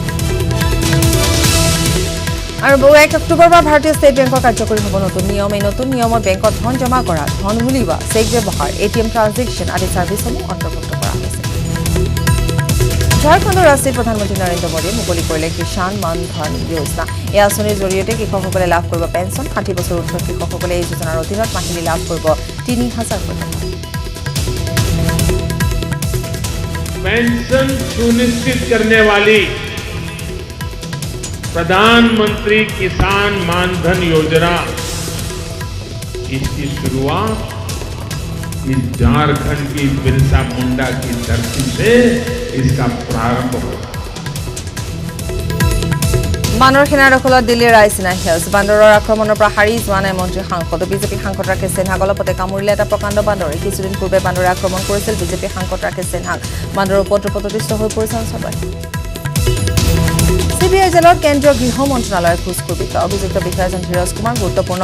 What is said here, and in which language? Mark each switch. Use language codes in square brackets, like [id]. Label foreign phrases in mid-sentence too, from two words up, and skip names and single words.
[as] আৰু 1 অক্টোবৰৰ পৰা ভাৰতীয় ষ্টেট বেংকৰ কাৰ্যকৰী হ'ব নতুন নিয়ম এই নতুন নিয়মত বেংকত ধন জমা কৰা ধন উলিওৱা চেক ব্যৱহাৰ এটিএম ট্ৰানজেকশ্যন আদি ছাৰ্ভিচসমূহ অন্তৰ্ভুক্ত কৰা হৈছে ঝাৰখণ্ডৰ ৰাষ্ট্ৰীয় প্ৰধানমন্ত্ৰী নৰেন্দ্ৰ মোদীয়ে মুকলি কৰিলে কিষাণ মান ধন যোজনা এই আঁচনিৰ জৰিয়তে কৃষকসকলে লাভ কৰিব পেঞ্চন 60 বছৰ উৰ্ধৰ কৃষকসকলে এই যোজনাৰ অধীনত মাহিলী লাভ কৰিব 3000 টকা [hi] पेंशन सुनिश्चित करने वाली प्रधानमंत्री किसान मानधन योजना इसकी शुरुआत इस झारखंड की बिरसा मुंडा की धरती से इसका प्रारंभ हुआ [as] বান্দৰ সেনাৰ দখলত দিল্লীৰ ৰাইচিনা হিলছ বান্দৰৰ আক্ৰমণৰ পৰা হাৰি যোৱা নাই মন্ত্ৰী সাংসদ বিজেপি সাংসদ ৰাকেশ সিনহাক অলপতে কামুৰিলে এটা প্ৰকাণ্ড বান্দৰে কিছুদিন পূৰ্বে বান্দৰে আক্ৰমণ কৰিছিল বিজেপি সাংসদ ৰাকেশ সিনহাক বান্দৰৰ উপদ্ৰৱত অতিষ্ঠ হৈ পৰিছে অঞ্চলবাসী সিবিআই জেলত কেন্দ্ৰীয় গৃহ মন্ত্ৰালয়ে খোজকুবিত অভিযুক্ত বিষয়াজন ধীৰজ কুমাৰ গুৰুত্বপূৰ্ণ